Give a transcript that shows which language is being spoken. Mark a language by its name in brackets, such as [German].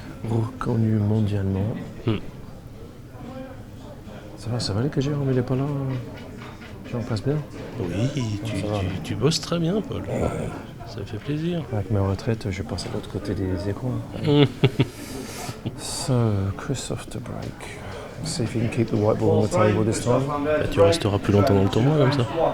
[French] Reconnu mondialement. Ça va que Jérôme il est pas là. J'en passe bien. Oui, tu bosses très bien, Paul. Ça fait plaisir. Avec ma retraite, je passe à l'autre côté des écrans. [English] So, Christophe de break. See if he can keep the white ball on the table this time. [French] Bah, tu resteras plus longtemps dans le tournoi comme ça.